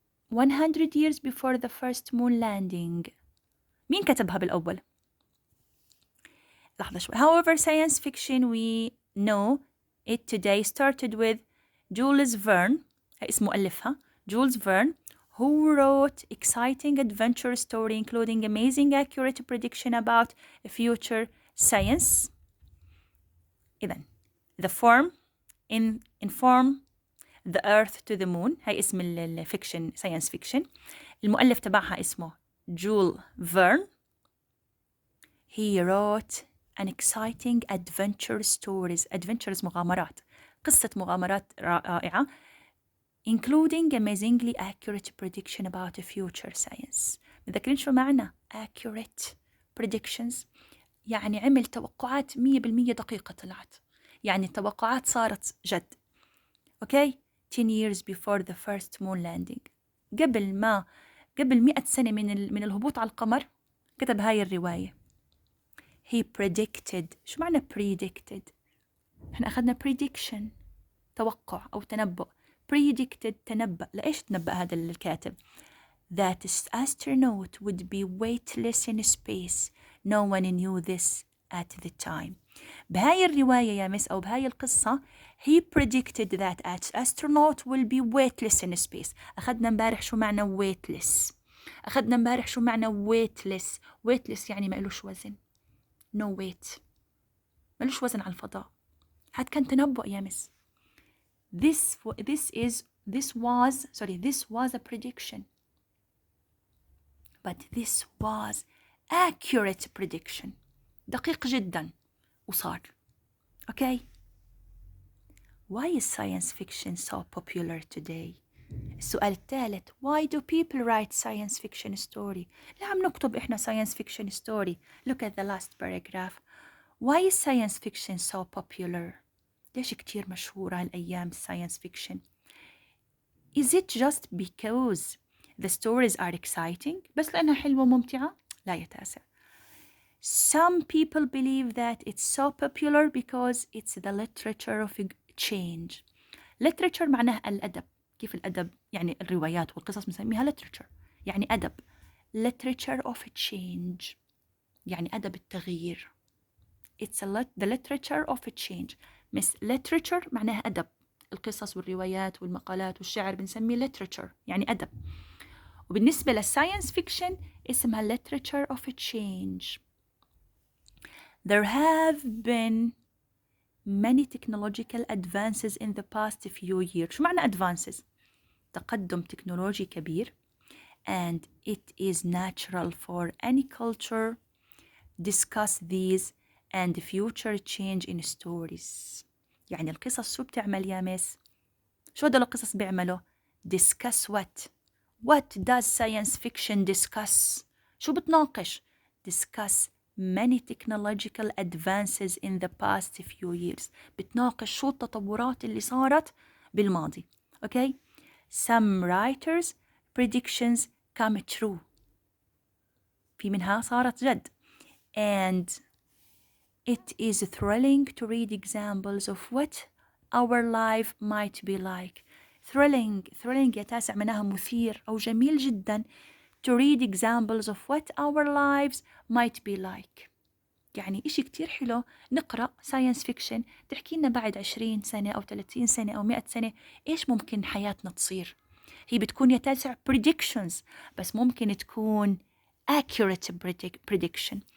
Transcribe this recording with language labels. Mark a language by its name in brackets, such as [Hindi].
[English] 100 years before the first moon landing. [Arabic] مين كتبها بالأول؟ لحظة شوي. [English] However, science fiction we know it today started with Jules Verne، [Arabic] اسم مؤلفها [English] Jules Verne, who wrote exciting adventure story including amazing accurate prediction about future science. [Arabic] إذن [English] the form inform the earth to the moon، [Arabic] هاي اسم الفيكشن [English] science fiction. [Arabic] المؤلف تبعها اسمه Jules Verne. [English] He wrote an exciting adventure [Arabic] مغامرات، قصة مغامرات رائعة [English] including amazingly accurate prediction about future science. [Arabic] متذكرين شو معنى [English] accurate predictions؟ [Arabic] يعني عمل توقعات 100% دقيقة طلعت، يعني التوقعات صارت جد. أوكي [English] 10 years before the first moon landing، [Arabic] قبل 100 سنة من الهبوط على القمر كتب هاي الرواية. [English] he predicted. [Arabic] شو معنى predicted؟ احنا أخذنا prediction توقع أو تنبؤ. [English] predicted [Arabic] تنبأ. لإيش تنبأ هذا الكاتب؟ [English] that astronaut would be weightless in space. No one knew this at the time. [Arabic] بهاي الرواية يا مس أو بهاي القصة [English] he predicted that astronaut will be weightless in space. [Arabic] أخذنا امبارح شو معنى weightless. أخذنا امبارح شو معنى weightless. weightless يعني ما إلوش وزن. [English] no weight. [Arabic] ما إلوش وزن على الفضاء. هاد كان تنبؤ يا مس. [English] This was a prediction. But this was accurate prediction. [Arabic] دقيق جدا وصار. [English] Okay? Why is science fiction so popular today? [Arabic] السؤال الثالث. [English] Why do people write science fiction story? [Arabic] لا عم نكتب إحنا [English] science fiction story. Look at the last paragraph. Why is science fiction so popular? [Arabic] ليش كتير مشهورة هالأيام science fiction? [English] Is it just because the stories are exciting؟ [Arabic] بس لأنها حلوة وممتعة؟ لا يا تاسع. [English] Some people believe that it's so popular because it's the literature of change. [Arabic] literature معناها الأدب. كيف الأدب؟ يعني الروايات والقصص بنسميها literature. يعني أدب. [English] literature of change. [Arabic] يعني أدب التغيير. [English] It's the literature of change. [Arabic] مس literature معناها أدب. القصص والروايات والمقالات والشعر بنسميه literature يعني أدب. وبالنسبة للساينس فيكشن اسمها [English] literature of change. There have been many technological advances in the past few years. [Arabic] شو معنى advances؟ تقدم تكنولوجي كبير. [English] And it is natural for any culture discuss these and future change in stories. [Arabic] يعني القصص شو بتعمل يا مس؟ شو هدول القصص بيعملوا؟ [English] discuss what? What does science fiction discuss? [Arabic] شو بتناقش؟ [English] discuss many technological advances in the past few years. [Arabic] بتناقش شو التطورات اللي صارت بالماضي. [English] Okay? Some writers' predictions come true. [Arabic] في منها صارت جد. [English] And it is thrilling to read examples of what our life might be like. thrilling [Arabic] يا تاسع معناها مثير أو جميل جدا [English] to read examples of what our lives might be like. [Arabic] يعني إشي كتير حلو نقرأ science fiction تحكي لنا بعد 20 سنة أو 30 سنة أو 100 سنة إيش ممكن حياتنا تصير. هي بتكون يا تاسع predictions بس ممكن تكون [English] accurate prediction.